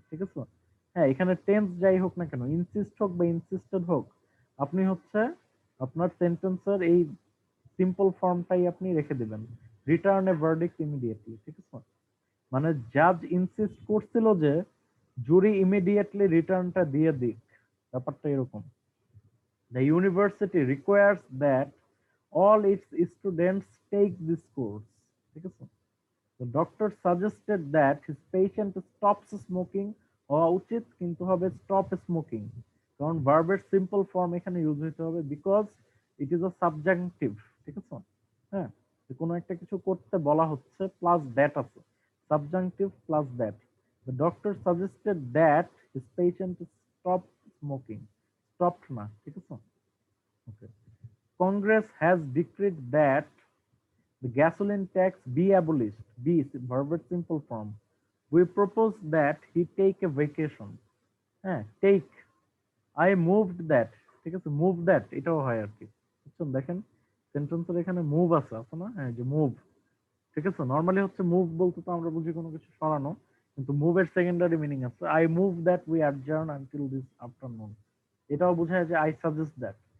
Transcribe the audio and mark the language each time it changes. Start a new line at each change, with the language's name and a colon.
Bangla: ঠিক আছে, হ্যাঁ, এখানে টেন্স যাই হোক না কেন, ইনসিস্ট হোক বা ইনসিস্টেড হোক, আপনি হচ্ছে আপনার সেন্টেন্সের এই সিম্পল ফর্মটাই আপনি রেখে দিবেন,
English: Return A verdict immediately.
Bangla: ঠিক আছে, মানে জাজ ইনসিস্ট করছিল যে জুরি ইমিডিয়েটলি রিটার্নটা দিয়ে দিক, ব্যাপারটা এরকম।
English: The university requires that all its students take this course.
Bangla: ঠিক আছে,
English: the doctor suggested that his patient stops smoking,
Bangla: হওয়া উচিত কিন্তু হবে stop smoking, কারণ ভার্বের সিম্পল ফর্ম এখানে ইউজ হতে হবে
English: Because it is a subjunctive.
Bangla: ঠিক আছে, হ্যাঁ, কোনো একটা কিছু করতে বলা হচ্ছে প্লাস দ্যাট আছে, subjunctive plus that.
English: The doctor suggested that his patient stop smoking, stopped না।
Bangla: ঠিক আছে, okay.
English: Congress has decreed that the gasoline tax be abolished. B is verb simple form. We propose that he take a vacation. হ্যাঁ, take, I moved that।
Bangla: ঠিক আছে, move that এটাও হয় আর কি। বুঝছেন, দেখেন সেন্টেন্সের এখানে মুভ আছে না? হ্যাঁ, যে মুভ। ঠিক আছে, নরমালি হচ্ছে মুভ বলতে তো আমরা বুঝি কোনো কিছু সরানো, কিন্তু মুভের সেকেন্ডারি মিনিং আছে।
English: I move that we adjourn until this afternoon,
Bangla: এটাও বোঝায় যে
English: I suggest that.